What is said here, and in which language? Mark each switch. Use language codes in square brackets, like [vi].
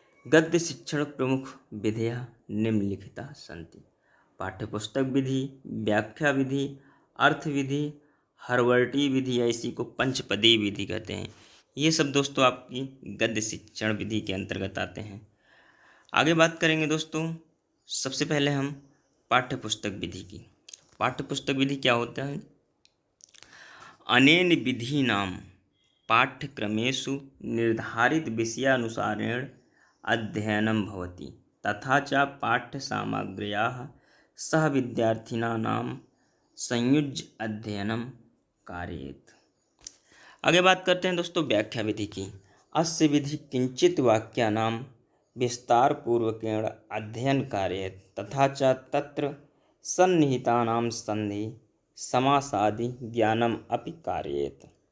[sa] गद्य शिक्षण प्रमुख विधियाँ निम्नलिखिता सन्ति: पाठ्यपुस्तक विधि, व्याख्या विधि, अर्थ विधि, हरवर्टी विधि, [hi] या इसी को पंचपदी विधि कहते हैं। ये सब दोस्तों आपकी गद्य शिक्षण विधि के अंतर्गत आते हैं। आगे बात करेंगे दोस्तों सबसे पहले हम पाठ्यपुस्तक विधि की। पाठ्यपुस्तक विधि क्या होता है? [sa] अनेन विधीनां पाठ्यक्रमेषु निर्धारित विषयानुसारेण अध्ययनं भवति तथा च पाठ्यसामग्र्याः सह विद्यार्थिनां संयुज्य अध्ययनं कारयेत्। [hi] आगे बात करते हैं दोस्तों व्याख्या विधि की। [sa] अस्य विधि किंचित वाक्यानां विस्तारपूर्वकेण अध्ययन कारयेत् तथा च तत्र सन्निहितानां संधि समासादि ज्ञानम अपि कारयेत।